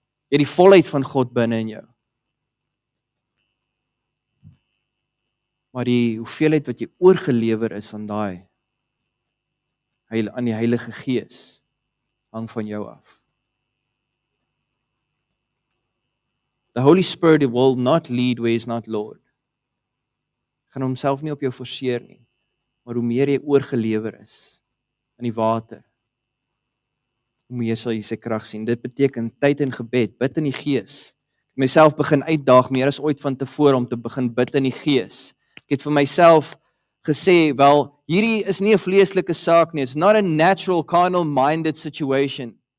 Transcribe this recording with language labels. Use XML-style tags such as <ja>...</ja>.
<af>Jy het die volheid van God binne in jou. Maar die hoeveelheid wat jy oorgelewer is aan die Heilige Gees hang van jou af.</af> <en>The Holy Spirit will not lead where he is not Lord.</en> <af>Gaan homself nie op jou forceer nie, maar hoe meer jy oorgelewer is in die water, hoe meer sal jy sy krag sien. Dit beteken tyd en gebed, bid in die Gees. Ek myself begin uitdaag meer as ooit van tevore om te begin bid in die Gees. Ek het vir myself gesê, wel, hierdie is nie 'n vleeslike saak nie.</af> <en>It's not a natural, carnal-minded situation.</en>